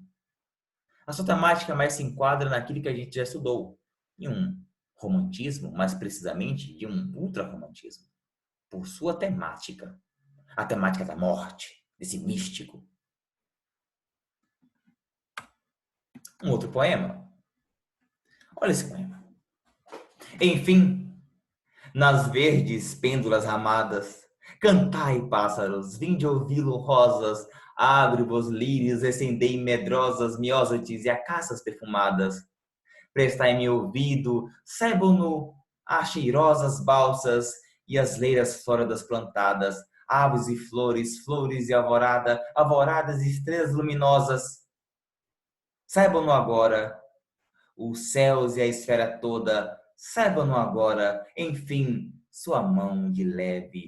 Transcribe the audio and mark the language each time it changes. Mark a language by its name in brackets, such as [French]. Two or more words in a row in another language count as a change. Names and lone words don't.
[Portuguese] A sua temática mais se enquadra naquilo que a gente já estudou, em um romantismo, mais precisamente de um ultrarromantismo, por sua temática, a temática da morte, desse místico. Um outro poema. Olha esse poema. Enfim, nas verdes pêndulas ramadas, cantai, pássaros, vinde ouvi-lo, rosas, abre-vos lírios, acendei medrosas, miósotis e acácias perfumadas. Prestai-me ouvido, saibam-no as cheirosas balsas e as leiras flóridas plantadas, aves e flores, flores e alvorada, alvoradas e estrelas luminosas. Saibam-no agora, os céus e a esfera toda, saibam-no agora, enfim, sua mão de leve.